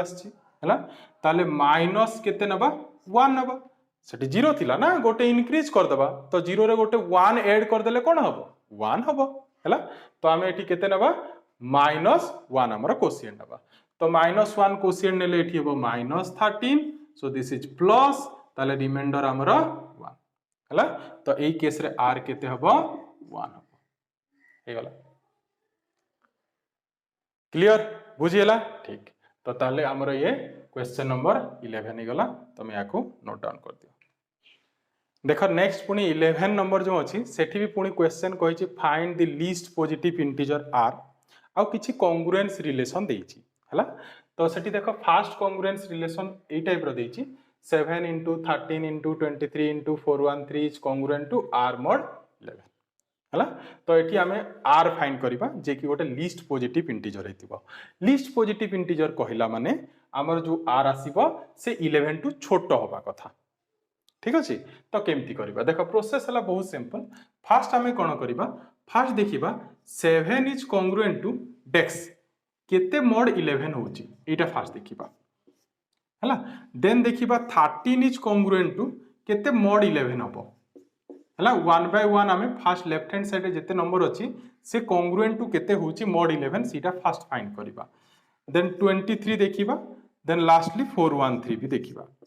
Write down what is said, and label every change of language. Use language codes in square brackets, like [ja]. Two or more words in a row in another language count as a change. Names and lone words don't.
[or] ଆଛି ହଲା ତାଲେ ମାଇନସ କେତେ ନବା 1 ନବା ସେଠି 0 ଥିଲା ନା ଗୋଟେ ଇଂକ୍ରିଜ କରିଦବା ତ 0 ରେ ଗୋଟେ 1 ଆଡ କରିଦେଲେ କଣ ହବ 1 ହବ ହଲା ତ ଆମେ ଏଠି କେତେ ନବା -1 ଆମର କୋସିଏଣ୍ଟ ନବା ତ -1 କୋସିଏଣ୍ଟ ନେଲେ ଏଠି ହବ -13 [en] so this is plus [or] ତାଲେ ରିମାଇଣ୍ଡର ଆମର 1 ହଲା ତ ଏଇ କେସ ରେ r କେତେ ହବ 1 ହବ ହେ ଗଲା କ୍ଲିୟର ବୁଝିଲା ଠିକ ତ ତାଲେ ଆମର ଏ [en] question number 11 [or] ହେ ଗଲା ତମେ ଏଇଟାକୁ [en] note down [or] କରିଦିଅ ଦେଖ ନେକ୍ସଟ ପୁଣି 11 ନମ୍ବର ଯୋ ଅଛି ସେଠି ବି ପୁଣି କ୍ୱେଶ୍ଚନ କହିଛି [en] find the least positive integer r [or] ଆ କିଛି [en] congruence relation [or] ଦେଇଛି ହଲା ତ ସେଠି ଦେଖ [en] first congruence relation [or] ଏ ଟାଇପ ରୁ ଦେଇଛି [en] 7 into 13 into 23 into 413 is congruent to r mod 11 [or] ହଲା ତ ଏଠି ଆମେ r ଫାଇଣ୍ଡ କରିବା ଯେ କି ଗୋଟେ [en] least positive integer [or] ହେଇଥିବ [en] least positive integer [or] କହିଲା ମାନେ ଆମର ଯୋ r ଆସିବ ସେ 11 ଠୁ ଛୋଟ ହେବା କଥା ଠିକ ଅଛି ତ କେମିତି କରିବା ଦେଖ ପ୍ରୋସେସ ହଲା ବହୁତ [en] simple first [or] ଆମେ କଣ କରିବା ଫର୍ଷ୍ଟ ଦେଖିବା 7 [en] is congruent to [or] ଡେକ୍ସ କେତେ mod 11 ହଉଛି ଏଟା ଫର୍ଷ୍ଟ ଦେଖିବା ହଲା ଦେନ ଦେଖିବା 13 [en] is congruent to [or] କେତେ mod 11 ହବ ହଲା 1 by 1 ଆମେ [en] first left hand side [or] ଯେତେ ନମ୍ବର ଅଛି ସେ [en] congruent to [or] କେତେ ହଉଛି mod 11 ସେଟା ଫର୍ଷ୍ଟ ଫାଇଣ୍ଡ କରିବା ଦେନ 23 ଦେଖିବା [en] then lastly [or] 413 ବି ଦେଖିବା